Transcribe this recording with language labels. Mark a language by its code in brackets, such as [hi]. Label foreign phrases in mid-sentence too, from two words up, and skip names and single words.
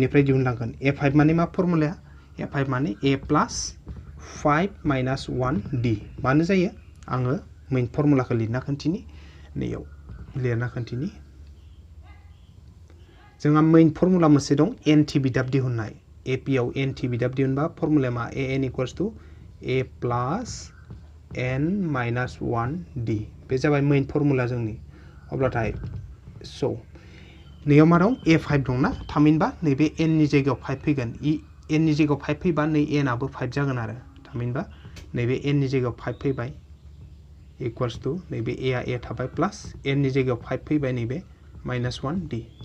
[brx] निफ्राय दिहुनलांगोन a5 माने मा फर्मुलाया a5 माने a प्लस 5 माइनास 1d मानो जायो आङो [en] main formula [brx] लिरना खोन्थिनि नैयाव लिरना खोन्थिनि जोंहा [en] main formula [brx] मोनसे दं एनटि बिदाब दिहुननाय AP आव एनटि बिदाब दिहुनबा फर्मुलाया मा an [en] equals to [brx] a प्लस n माइनास 1d बे जाबाय [en] main formula [brx] जोंनि अब्लाथाय स' नैयाव मा दं a5 दंना थामहिनबा नैबे n नि जायगायाव 5 फैगोन n नि जायगायाव 5 फैबा नै n आबो 5 जागोन आरो थामहिनबा नैबे n नि जायगायाव 5 फैबाय [en] equals to [brx] नैबे a थाबाय प्लस n नि जायगायाव 5 फैबाय नैबे माइनास 1d